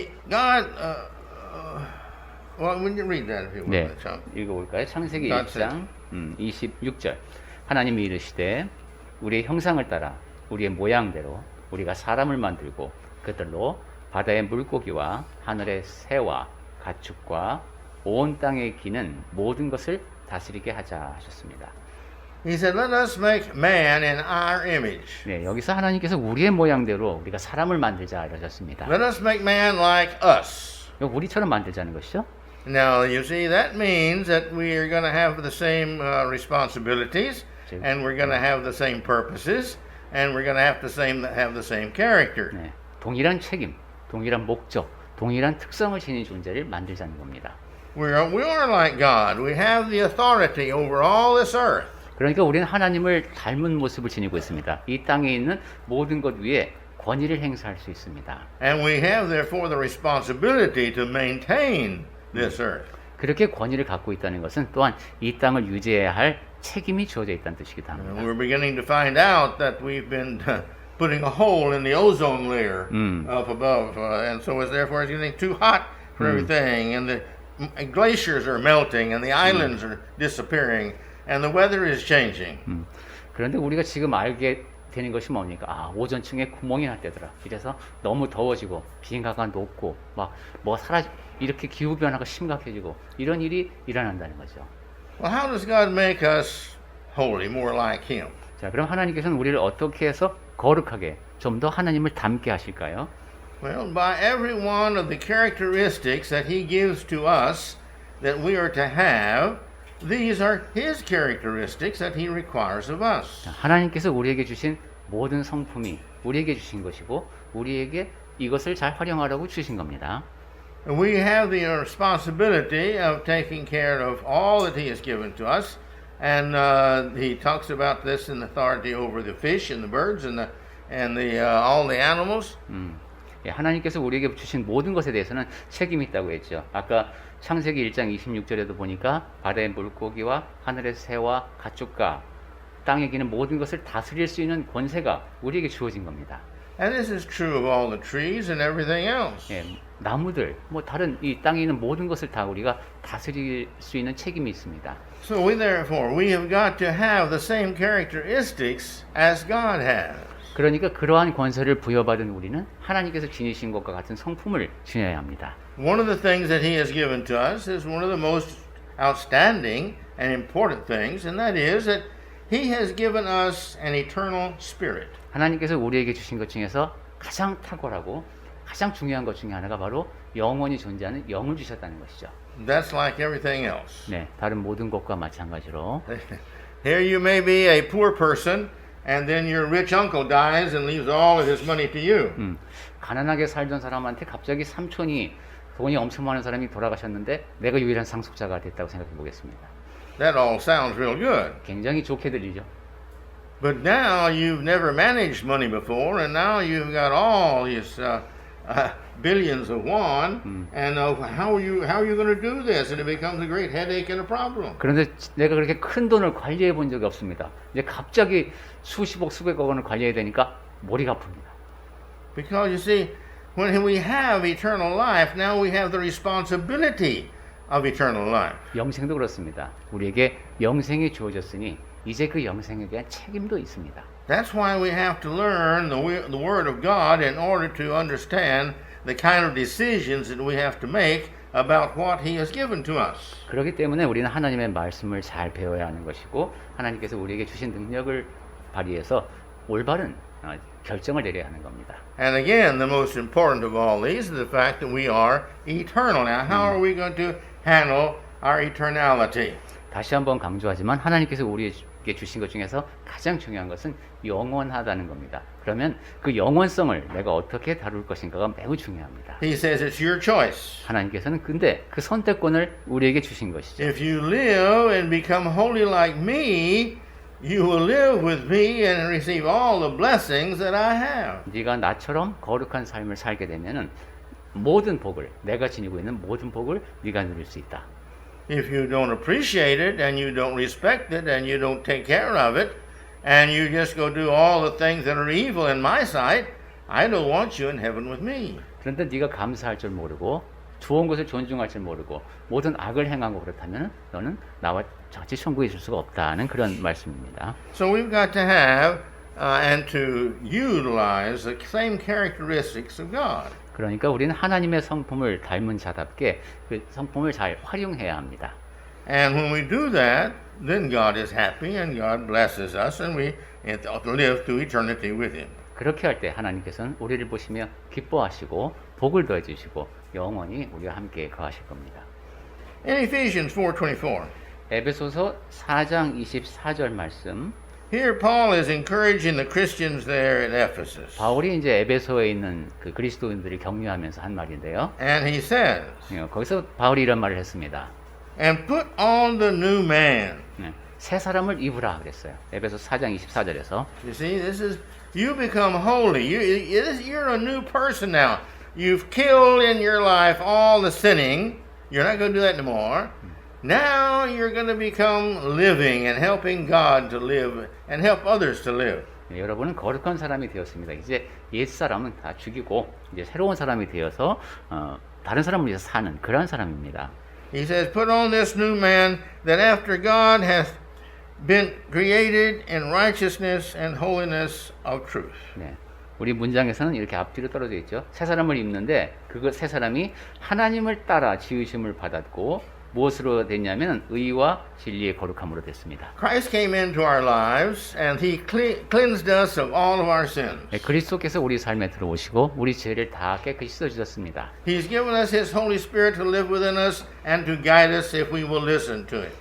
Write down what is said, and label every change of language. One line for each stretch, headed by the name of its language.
English: God, well, we can read that if you
Korean: 네,
English: want. So,
Korean: 읽어볼까요? 창세기
English: God
Korean: 1장 26절. 하나님이 이르시되 우리의 형상을 따라 우리의 모양대로 우리가 사람을 만들고 그들로 바다의 물고기와 하늘의 새와 가축과 온 땅에 기는 모든 것을 다스리게 하자 하셨습니다.
English: He said, "Let us make man in our image.
Korean: 네, 여기서 하나님께서 우리의 모양대로 우리가 사람을 만들자 이러셨습니다.
English: Let us make man like us."
Korean: 우리처럼 만들자는 것이죠.
English: Now, you see, that means that we are going to have the same responsibilities, and we're going to have the same purposes, and we're going to have the same character.
Korean: 네, 동일한 책임, 동일한 목적, 동일한 특성을 지닌 존재를 만들자는 겁니다.
English: We are like God. We have the authority over all this earth.
Korean: 그러니까 우리는 하나님을 닮은 모습을 지니고 있습니다. 이 땅에 있는 모든 것 위에 권위를 행사할 수 있습니다.
English: And we have therefore the responsibility to maintain this earth.
Korean: 그렇게 권위를 갖고 있다는 것은 또한 이 땅을 유지해야 할 책임이 주어져 있다는 뜻이기도
English: And
Korean: 합니다.
English: we're beginning to find out that we've been putting a hole in the ozone layer up above, and so it's therefore it's getting too hot for everything, and the glaciers are melting, and the islands are disappearing, and the weather is changing.
Korean: 그런데 우리가 지금 알게 되는 것이 뭡니까? 아, 오존층에 구멍이 났대더라. 이래서 너무 더워지고 비행가가 높고 이렇게 기후 변화가 심각해지고 이런 일이 일어난다는 거죠.
English: Well, how does God make us holy, more like Him?
Korean: 자, 그럼 하나님께서는 우리를 어떻게 해서 거룩하게 좀 더 하나님을 닮게 하실까요?
English: Well, by every one of the characteristics that He gives to us that we are to have, these are His characteristics that He requires of us.
Korean: 자, 하나님께서 우리에게 주신 모든 성품이 우리에게 주신 것이고 우리에게 이것을 잘 활용하라고 주신 겁니다.
English: And we have the responsibility of taking care of all that He has given to us. And He talks about this in authority over the fish and the birds and all the animals.
Korean: 예, 하나님께서 우리에게 주신 모든 것에 대해서는 책임이 있다고 했죠. 아까 창세기 1장 26절에도 보니까 바다의 물고기와 하늘의 새와 가축과 땅에 기는 모든 것을 다스릴 수 있는 권세가 우리에게 주어진 겁니다.
English: And this is true of all the trees and everything else.
Korean: 예, 나무들, 다른 이 땅에 있는 모든 것을 다 우리가 다스릴 수 있는 책임이 있습니다.
English: So we have got to have the same characteristics as God has.
Korean: 그러니까 그러한 권세를 부여받은 우리는 하나님께서 지니신 것과 같은 성품을 지녀야 합니다.
English: One of the things that He has given to us is one of the most outstanding and important things, and that is that He has given us an eternal spirit.
Korean: 하나님께서 우리에게 주신 것 중에서 가장 탁월하고 가장 중요한 것 중에 하나가 바로 영원히 존재하는 영을 주셨다는 것이죠.
English: That's like everything else.
Korean: 네, 다른 모든 것과 마찬가지로
English: Here you may be a poor person, and then your rich uncle dies and leaves all of his money to you.
Korean: 가난하게 살던 사람한테 갑자기 삼촌이 돈이 엄청 많은 사람이 돌아가셨는데 내가 유일한 상속자가 됐다고 생각해 보겠습니다.
English: That all sounds real good.
Korean: 굉장히 좋게 들리죠.
English: But now you've never managed money before, and now you've got all these billions of won, and how are you going to do this? And it becomes a great headache and a problem.
Korean: 그런데 내가 그렇게 큰 돈을 관리해 본 적이 없습니다. 이제 갑자기 수십억, 수백억 원을 관리해야 되니까 머리가 아픕니다.
English: Because you see, when we have eternal life, now we have the responsibility of eternal life.
Korean: 영생도 그렇습니다. 우리에게 영생이 주어졌으니 이제 그 영생에 대한 책임도 있습니다.
English: That's why we have to learn the Word of God in order to understand the kind of decisions that we have to make about what He has given to us.
Korean: 그렇기 때문에 우리는 하나님의 말씀을 잘 배워야 하는 것이고 하나님께서 우리에게 주신 능력을 발휘해서 올바른 결정을 내려야 하는 겁니다.
English: And again, the most important of all these is the fact that we are eternal. Now, how are we going to handle our eternality?
Korean: 다시 한번 강조하지만 하나님께서 우리에게 주신 것 중에서 가장 중요한 것은 영원하다는 겁니다. 그러면 그 영원성을 내가 어떻게 다룰 것인가가 매우 중요합니다.
English: He says it's your choice.
Korean: 하나님께서는 근데 그 선택권을 우리에게 주신 것이죠.
English: If you live and become holy like me, you will live with me and receive all the blessings that I have.
Korean: 네가 나처럼 거룩한 삶을 살게 되면은 모든 복을 내가 지니고 있는 모든 복을 네가 누릴 수 있다.
English: If you don't appreciate it and you don't respect it and you don't take care of it and you just go do all the things that are evil in my sight, I don't want you in heaven with me.
Korean: 그런데 네가 감사할 줄 모르고 좋은 것을 존중할 줄 모르고 모든 악을 행하고 그렇다면 너는 나와 같이 천국에 있을 수가 없다는 그런 말씀입니다.
English: So we've got to have and to utilize the same characteristics of God.
Korean: 그러니까 우리는 하나님의 성품을 닮은 자답게 그 성품을 잘 활용해야 합니다.
English: And when we do that, then God is happy and God blesses us and we live through eternity with Him.
Korean: 그렇게 할 때 하나님께서는 우리를 보시며 기뻐하시고 복을 더해 주시고 영원히 우리와 함께 거하실 겁니다.
English: In Ephesians 4:24,
Korean: 에베소서 4장 24절 말씀
English: Here, Paul is encouraging the Christians there in Ephesus.
Korean: 바울이 이제 에베소에 있는 그 그리스도인들을 격려하면서 한 말인데요.
English: And he says,
Korean: 거기서 바울이 이런 말을 했습니다.
English: and put on the new man.
Korean: 새 사람을 입으라 그랬어요. 에베소 4장 24절에서.
English: You see, this is, you become holy. You're a new person now. You've killed in your life all the sinning. You're not going to do that anymore. Now you're going to become living and helping God to live and help others to live.
Korean: 여러분은 거룩한 사람이 되었습니다. 이제 옛 사람은 다 죽이고 이제 새로운 사람이 되어서 다른 사람을 위해서 사는 그런 사람입니다.
English: He says, put on this new man that after God hath been created in righteousness and holiness of truth.
Korean: 네. 우리 문장에서는 이렇게 앞뒤로 떨어져 있죠. 새 사람을 입는데 그 새 사람이 하나님을 따라 지으심을 받았고 무엇으로 됐냐면 의와 진리의 거룩함으로 됐습니다.
English: Christ came into our lives and he cleansed us of all of our sins.
Korean: 네, 그리스도께서 우리 삶에 들어오시고 우리 죄를 다 깨끗이 씻어주셨습니다.
English: He's given us his Holy Spirit to live within us and to guide us if we will listen to it.